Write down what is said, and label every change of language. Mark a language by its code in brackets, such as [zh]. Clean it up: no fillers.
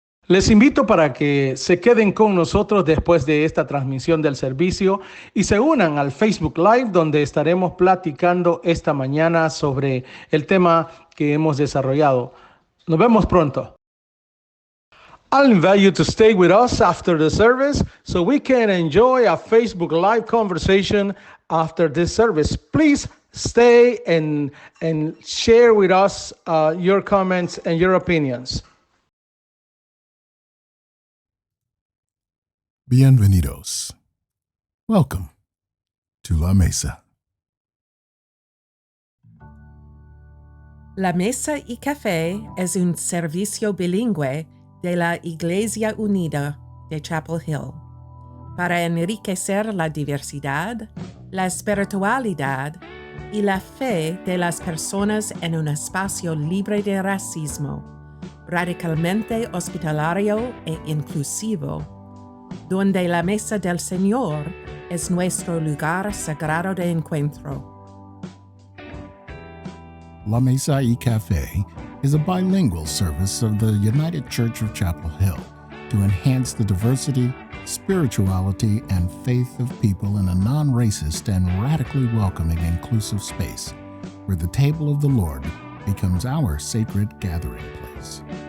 [es] Les invito para que se queden con nosotros después de esta transmisión del servicio y se unan al Facebook Live donde estaremos platicando esta mañana sobre el tema que hemos desarrollado. Nos vemos pronto. [en] I'll invite you to stay with us after the service so we can enjoy a Facebook Live conversation after this service. Please stay and share with us your comments and your opinions. [es] Bienvenidos. [en] Welcome to La Mesa. [es] La Mesa y Café es un servicio bilingüe de la Iglesia Unida de Chapel Hill para enriquecer la diversidad, la espiritualidad y la fe de las personas en un espacio libre de racismo, radicalmente hospitalario e inclusivo, donde la mesa del Señor es nuestro lugar sagrado de encuentro. [en] La Mesa y Café is a bilingual service of the United Church of Chapel Hill to enhance the diversity, spirituality, and faith of people in a non-racist and radically welcoming inclusive space where the table of the Lord becomes our sacred gathering place.